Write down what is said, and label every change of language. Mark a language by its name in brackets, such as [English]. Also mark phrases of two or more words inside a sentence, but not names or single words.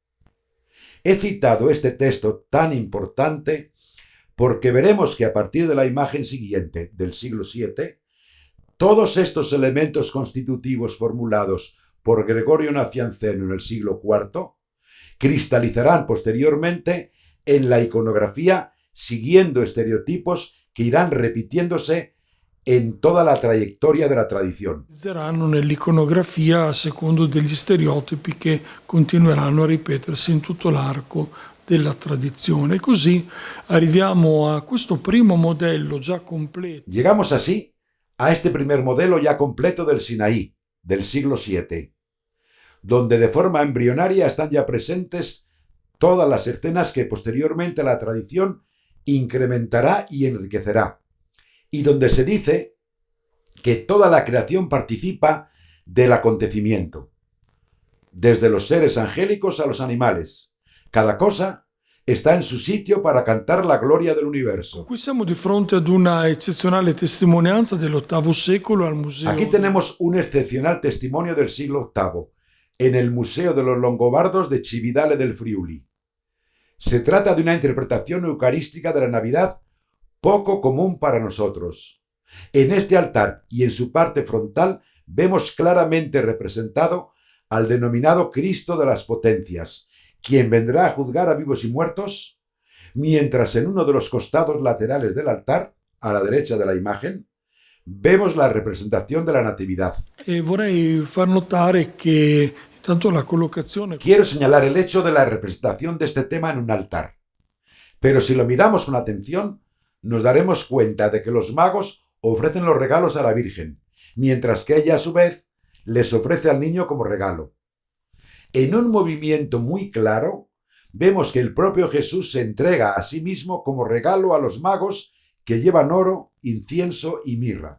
[Spanish] He citado este texto tan importante porque veremos que a partir de la imagen siguiente, del siglo VII, todos estos elementos constitutivos formulados por Gregorio Nacianceno en el siglo IV cristalizarán posteriormente en la iconografía siguiendo estereotipos que irán repitiéndose en toda la trayectoria de la tradición. [Italian] Saranno nell'iconografia a secondo degli stereotipi che continueranno a ripetersi in tutto l'arco della tradizione. E così arriviamo a questo primo modello già completo. [Spanish] Llegamos así a este primer modelo ya completo del Sinaí, del siglo VII, donde de forma embrionaria están ya presentes todas las escenas que posteriormente la tradición incrementará y enriquecerá, y donde se dice que toda la creación participa del acontecimiento, desde los seres angélicos a los animales. Cada cosa está en su sitio para cantar la gloria del universo. [Italian] Qui siamo di fronte ad una eccezionale testimonianza dell'VIII secolo al museo. [Spanish] Aquí tenemos un excepcional testimonio del siglo VIII, en el Museo de los Longobardos de Cividale del Friuli. Se trata de una interpretación eucarística de la Navidad poco común para nosotros. En este altar y en su parte frontal vemos claramente representado al denominado Cristo de las Potencias, quien vendrá a juzgar a vivos y muertos, mientras en uno de los costados laterales del altar, a la derecha de la imagen, vemos la representación de la Natividad. [Italian] Vorrei far notare che tanto la collocazione... [Spanish] Quiero señalar el hecho de la representación de este tema en un altar. Pero si lo miramos con atención, nos daremos cuenta de que los magos ofrecen los regalos a la Virgen, mientras que ella a su vez les ofrece al niño como regalo. En un movimiento muy claro, vemos que el propio Jesús se entrega a sí mismo como regalo a los magos que llevan oro, incienso y mirra.